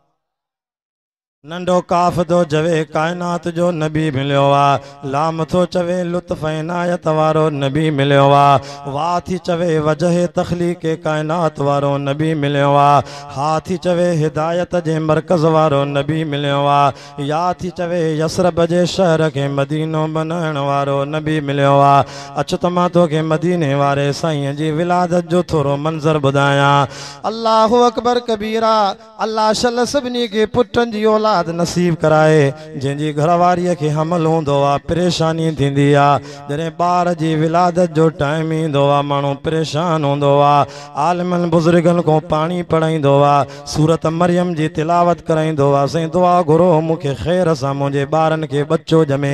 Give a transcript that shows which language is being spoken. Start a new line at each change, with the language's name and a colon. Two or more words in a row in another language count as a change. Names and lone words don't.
Sindhi: नंढो काफ़ तो चवे काइनात जो नबी मिलियो आहे लाम तो चवे लुत्फ़ इनायत वारो नबी मिलियो आहे वाह थी चवे वजह तख़लीक़ काइनात वारो नबी मिलियो आहे हा थी चवे हिदायत जे मर्कज़ वारो नबी मिलियो आहे या थी चवे यसरब जे शहर खे मदीनो बनाइण वारो नबी मिलियो आहे अच त मां तोखे मदीने वारे साईं जी विलादत जो थोरो मंज़र ॿुधायां
Arabic: الله أكبر كبيرا
Sindhi: अल्लाह शल सभिनी खे पुटनि जी औलाद नसीब कराए जंहिंजी घरवारीअ खे हमल हूंदो आहे परेशानी थींदी आहे जॾहिं ॿार जी विलादत जो टाइम ईंदो आहे माण्हू परेशान हूंदो आहे आलिमनि बुज़ुर्गनि खां पाणी पढ़ाईंदो आहे सूरत मरियम जी तिलावत कराईंदो आहे साईं दुआ घुरो मूंखे ख़ैर सां मुंहिंजे ॿारनि खे बच्चो ॼमे